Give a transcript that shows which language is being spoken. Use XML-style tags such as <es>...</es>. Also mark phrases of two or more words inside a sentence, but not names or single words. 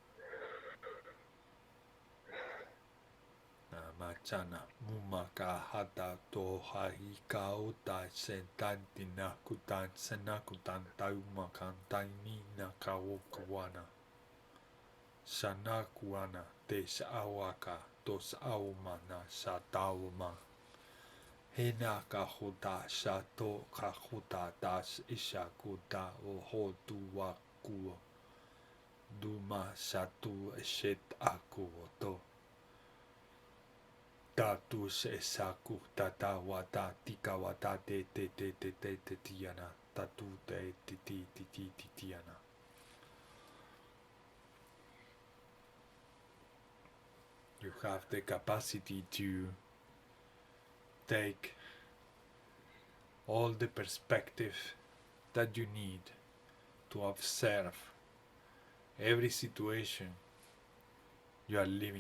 <en>Machana mumaka hata to hahikau ta sentanti nakutan senakutan taumakan taini nakawokawana. Sanakuana te saawaka to saumana sa tauma. Hena kahuta sato kahuta das isakuta o hotu waku. Duma satu eset aku to. Tatus esaku tata wata tika wata te tiana tatu te tiana. You have the capacity to take all the perspective that you need to observe every situation you are living.</en>